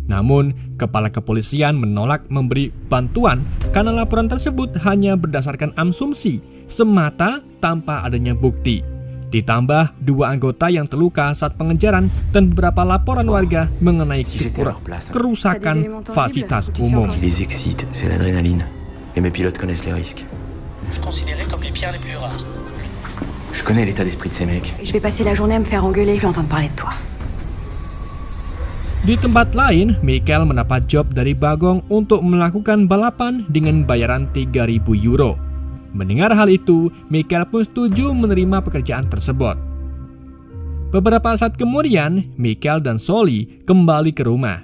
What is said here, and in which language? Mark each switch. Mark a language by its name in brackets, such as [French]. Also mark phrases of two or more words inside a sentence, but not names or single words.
[Indonesian] Namun, kepala kepolisian menolak memberi bantuan karena laporan tersebut hanya berdasarkan asumsi semata tanpa adanya bukti. Ditambah 2 anggota yang terluka saat pengejaran dan beberapa laporan warga mengenai kerusakan fasilitas umum. [French] Les excite, c'est l'adrénaline. Et mes pilotes connaissent les risques. Je considérais comme les pierres les plus rares. Je connais l'état d'esprit de ces mecs. Je vais passer la journée à me faire engueuler, je vais entendre parler de toi. [Indonesian] Di tempat lain, Michael mendapat job dari Bagong untuk melakukan balapan dengan bayaran 3.000 euro. Mendengar hal itu, Michael pun setuju menerima pekerjaan tersebut. Beberapa saat kemudian, Michael dan Sully kembali ke rumah.